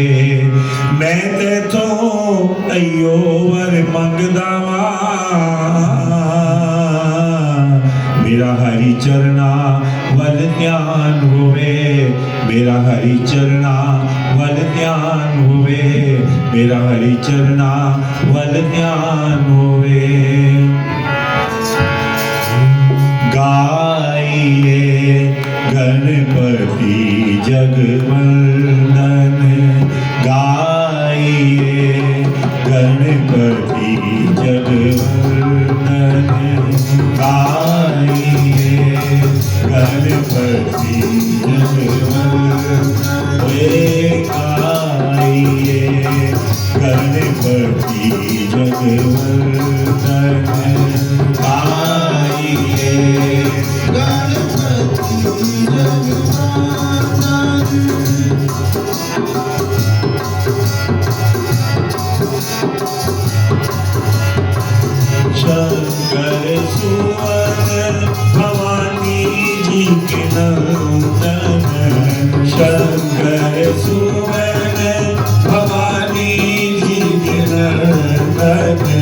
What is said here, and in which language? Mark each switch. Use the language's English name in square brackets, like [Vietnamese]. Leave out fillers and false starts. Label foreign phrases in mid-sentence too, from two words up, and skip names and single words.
[Punjabi] ਮੈਂ ਤੇਥੋਂ ਅਯੋ ਵਰ ਮੰਗਦਾ ਵਾਂ, ਮੇਰਾ ਹਰਿ ਚਰਨਾ ਵਲ ਧਿਆਨ ਹੋਵੇ। ਮੇਰਾ ਹਰਿ ਚਰਨਾ ਵਲ ਧਿਆਨ ਹੋਵੇ, ਮੇਰਾ ਹਰਿ ਚਰਨਾ ਵਲ ਧਿਆਨ ਹੋਵੇ। [Hindi] गाइए गणपति जगवंदन, गाइए गणपति जगवंदन, गाइए गणपति जगवंदन। गाइए गणपति जगवंदन, गाइए गणपति जगवंदन। शंकर सुवन भवानी जी के नंदन, शंकर सुवन भवानी जी के नंदन।